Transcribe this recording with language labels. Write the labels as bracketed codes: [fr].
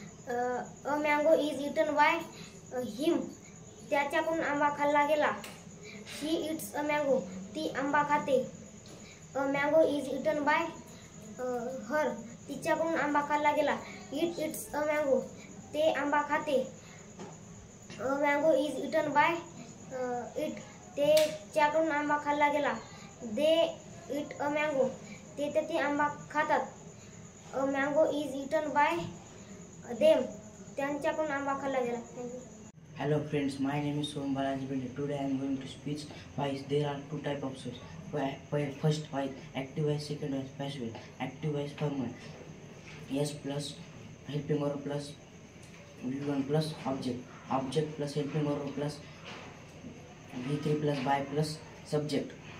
[en] A mango is eaten by him. [mr] त्याच्याकडून आंबा खाल्ला गेला. [en] she eats a mango, [mr] ती आंबा खाते. [en] a mango is eaten by her, [mr] तिच्याकडून आंबा खाल्ला गेला. [en] it eats a mango, [mr] ते आंबा खाते. [en] a mango is eaten by it, [mr] त्याच्याकडून आंबा खाल्ला गेला. [en] they eat a mango, [mr] ते आंबा खातात. [en] a mango is eaten by them, [mr] त्यांच्याकडून आंबा खाल्ला गेला. [en] Thank you. Hello friends, my name is Soham Balaji Binde. Today I am going to speak voice. There are two types of voice. First voice, active voice. Second voice, passive voice. Active voice formal. Yes plus helping verb plus V1 plus object. Object plus helping verb plus V3 plus by plus subject.